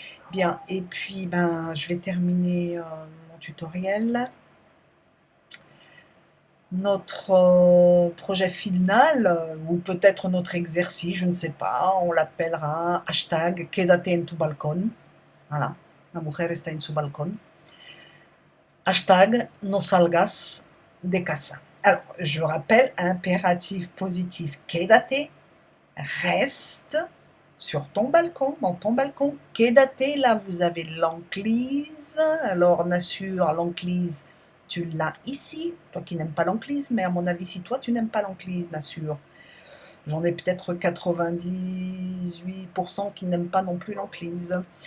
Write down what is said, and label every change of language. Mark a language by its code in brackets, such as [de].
[fr] Bien, et puis je vais terminer mon tutoriel. Notre projet final, ou peut-être notre exercice, je ne sais pas, on l'appellera hashtag [es] Quédate en tu balcón. [fr] Voilà, [es] la mujer está en su balcón. Hashtag no salgas de casa. [fr] Alors, je rappelle, impératif positif, [es] quédate, [fr] reste sur ton balcon, dans ton balcon. Quédate, là, vous avez l'enclise. Alors, Nassur, l'enclise, tu l'as ici. Toi qui n'aimes pas l'enclise, mais à mon avis, si toi, tu n'aimes pas l'enclise, Nassur, j'en ai peut-être 98% qui n'aiment pas non plus l'enclise.